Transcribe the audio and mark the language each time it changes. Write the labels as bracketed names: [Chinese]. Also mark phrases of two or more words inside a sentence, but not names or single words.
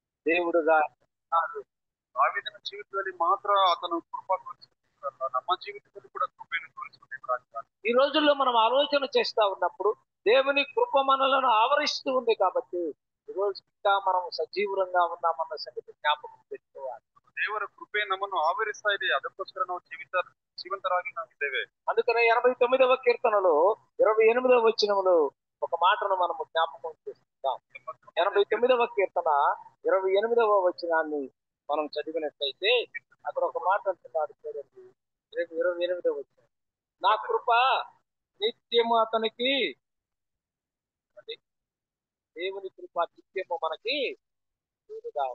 [Telugu] దేవుడుగా ఉన్నాడు. [Kannada] ದಾವೀದನ ಜೀವಿತದಲ್ಲಿ ಮಾತ್ರ ಆತನು ಕೃಪಾ ತೋರಿಸಿಲ್ಲ, ನಮ್ಮ ಜೀವಿತದಲ್ಲಿ ಕೂಡ ಕೃಪೆಯನ್ನು ತೋರಿಸಬೇಕಾಗಿದ್ದಾನೆ. [Telugu] ఈ రోజుల్లో మనం ఆలోచన చేస్తా ఉన్నప్పుడు దేవుని కృప మనలను ఆవరిస్తూ ఉంది కాబట్టి ఈ రోజు ఇంకా మనం సజీవులంగా ఉన్నామన్న సంగతి జ్ఞాపకం పెట్టుకోవాలి. [Kannada] ದೇವರ ಕೃಪೆ ನಮ್ಮನ್ನು ಆವರಿಸ್ತಾ ಇದೆ, ಅದಕ್ಕೋಸ್ಕರ ನಾವು ಜೀವಂತರಾಗಿ ನಾವಿದ್ದೇವೆ. [Telugu] అందుకనే 89వ కీర్తనలో 28వ వచనములో ఒక మాటను మనము జ్ఞాపకం చేసుకుంటాం. 89వ కీర్తన 28వ వచనాన్ని మనం చదివినట్లయితే అక్కడ ఒక మాట అంటున్నాడు చూడండి. 28వ వచనం, నా కృప నిత్యము అతనికి, దేవుని కృప నిత్యము మనకి తోడుగా ఉంది.